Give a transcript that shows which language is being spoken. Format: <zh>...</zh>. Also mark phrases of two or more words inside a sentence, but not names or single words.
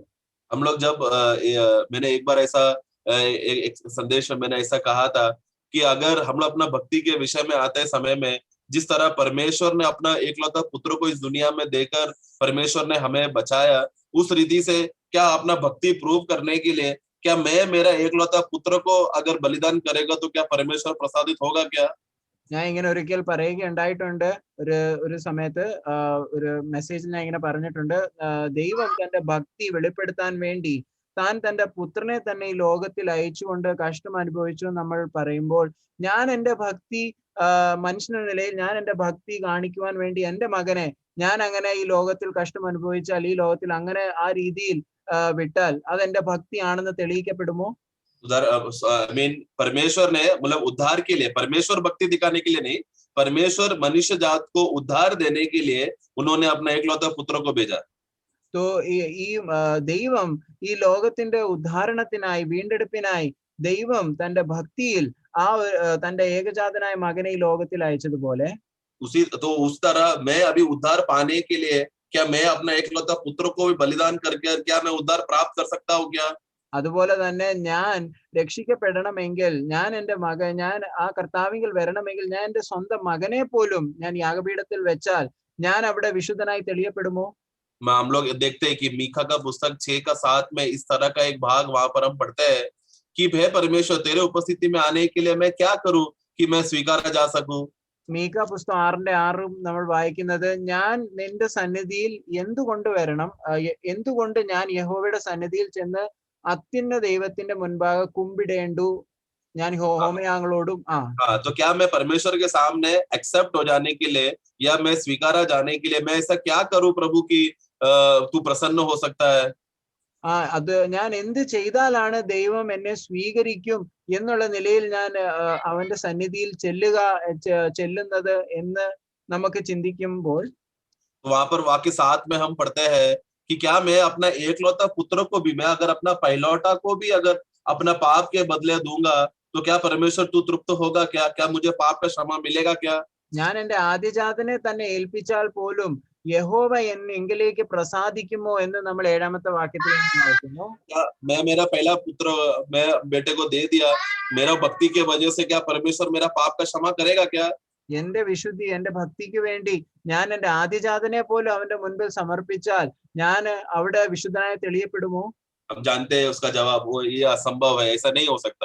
<hi>हम लोग जब मैंने एक बार ऐसा एक संदेश में मैंने ऐसा कहा था कि अगर हम लोग अपना भक्ति के विषय में आते समय में जिस तरह परमेश्वर ने अपना एकलौता पुत्र को इस दुनिया में देकर परमेश्वर ने हमें बचाया, उस रीति से क्या अपना भक्ति प्रूव करने के लिए क्या मैं मेरा एकलौता पुत्र को अगर बलिदान करेगा तो क्या परमेश्वर प्रसादित होगा क्या?</hi> <ml>ഞാൻ ഇങ്ങനെ ഒരിക്കൽ പറയുകയുണ്ടായിട്ടുണ്ട്. ഒരു സമയത്ത് ഒരു മെസ്സേജിൽ ഞാൻ ഇങ്ങനെ പറഞ്ഞിട്ടുണ്ട്, ദൈവം തന്റെ ഭക്തി വെളിപ്പെടുത്താൻ വേണ്ടി താൻ തന്റെ പുത്രനെ തന്നെ ഈ ലോകത്തിൽ അയച്ചുകൊണ്ട് കഷ്ടം അനുഭവിച്ചു നമ്മൾ പറയുമ്പോൾ, ഞാൻ എന്റെ ഭക്തി മനുഷ്യന്റെ നിലയിൽ ഞാൻ എന്റെ ഭക്തി കാണിക്കുവാൻ വേണ്ടി എന്റെ മകനെ ഞാൻ അങ്ങനെ ഈ ലോകത്തിൽ കഷ്ടം അനുഭവിച്ചാൽ, ഈ ലോകത്തിൽ അങ്ങനെ ആ രീതിയിൽ വിട്ടാൽ അതെന്റെ ഭക്തിയാണെന്ന് തെളിയിക്കപ്പെടുമോ?</ml> <hi>परमेश्वर ने मतलब उद्धार के लिए, परमेश्वर भक्ति दिखाने के लिए नहीं, परमेश्वर मनुष्य जात को उद्धार देने के लिए उन्होंने अपना एकलौता पुत्र को भेजा.</hi> <ml>तो ഈ ദൈവം ഈ ലോകത്തിന്റെ ഉദ്ധാരണത്തിനായി, വീണ്ടെടുപ്പിനായി ദൈവം തന്റെ ഭക്തിയിൽ ആ തന്റെ ഏകജാതനായ മകനെ ഈ ലോകത്തിൽ അയച്ചതുപോലെ</ml> <hi>उस तरह मैं अभी उद्धार पाने के लिए क्या मैं अपना एकलौता पुत्र को भी बलिदान करके क्या मैं उद्धार प्राप्त कर सकता हूँ क्या?</hi> <ml>അതുപോലെ തന്നെ ഞാൻ രക്ഷിക്കപ്പെടണമെങ്കിൽ, ഞാൻ ആ കർത്താവിങ്കിൽ വരണമെങ്കിൽ ഞാൻ എന്റെ സ്വന്തം മകനെ പോലും ഞാൻ യാഗപീഠത്തിൽ വെച്ചാൽ ഞാൻ അവിടെ വിശുദ്ധനായി തെളിയപ്പെടുമോ?</ml> <hi>हम लोग देखते हैं कि मीका का पुस्तक 6:7 में इस तरह का एक भाग वहां पर हम पढ़ते हैं कि हे परमेश्वर तेरे उपस्थिति में आने के लिए मैं क्या करूं कि मैं स्वीकारा जा सकूं.</hi> <ml>മീക പുസ്തകം 6:6 നമ്മൾ വായിക്കുന്നത്, ഞാൻ നിന്റെ സന്നിധിയിൽ എന്തുകൊണ്ട് വരണം, എന്തുകൊണ്ട് ഞാൻ യഹോവയുടെ സന്നിധിയിൽ ചെന്ന് അത്യുന്ന ദൈവത്തിന്റെ മുൻപാകെ കുമ്പിടേണ്ടു, ഞാൻ ഹോമയാങ്ങളോടും</ml> <hi>तो क्या मैं परमेश्वर के सामने एक्सेप्ट हो जाने के लिए या मैं स्वीकारा जाने के लिए मैं ऐसा क्या करूं प्रभु की तू प्रसन्न हो सकता है?</hi> <ml>അത് ഞാൻ എന്ത് ചെയ്താലാണ് ദൈവം എന്നെ സ്വീകരിക്കും എന്നുള്ള നിലയിൽ ഞാൻ അവന്റെ സന്നിധിയിൽ ചെല്ലുന്നത് എന്ന് നമുക്ക് ചിന്തിക്കുമ്പോൾ</ml> <hi>वहां पर वाक्य 7 में हम पढ़ते हैं कि क्या मैं अपना एकलौता पुत्र को भी, मैं अगर अपना पहलौटा को भी अगर अपना पाप के बदले दूंगा तो क्या परमेश्वर तू तृप्त होगा क्या? क्या मुझे पाप का क्षमा मिलेगा क्या?</hi> <ml>ഞാൻ എന്റെ ആദ്യജാതനെ തന്നെ ഏൽപ്പിച്ചാൽ പോലും യഹോവ എങ്കിലേക്ക് പ്രസാദിക്കുമോ എന്ന് നമ്മൾ 7ാമത്തെ വാക്യത്തിൽ വായിക്കുന്നു.</ml> <hi>क्या मैं मेरा पहला पुत्र मैं बेटे को दे दिया, मेरा भक्ति के वजह से क्या परमेश्वर मेरा पाप का क्षमा करेगा क्या?</hi> <ml>എന്റെ വിശുദ്ധി എന്റെ ഭക്തിക്ക് വേണ്ടി ഞാൻ എന്റെ ആദ്യജാതനെ പോലും അവന്റെ മുൻപിൽ സമർപ്പിച്ചാൽ ഞാൻ അവിടെ വിശുദ്ധനായി തെളിയപ്പെടുമോ?</ml> <hi>हम जानते हैं उसका जवाब वो ये असंभव है, ऐसा नहीं हो सकता,</hi>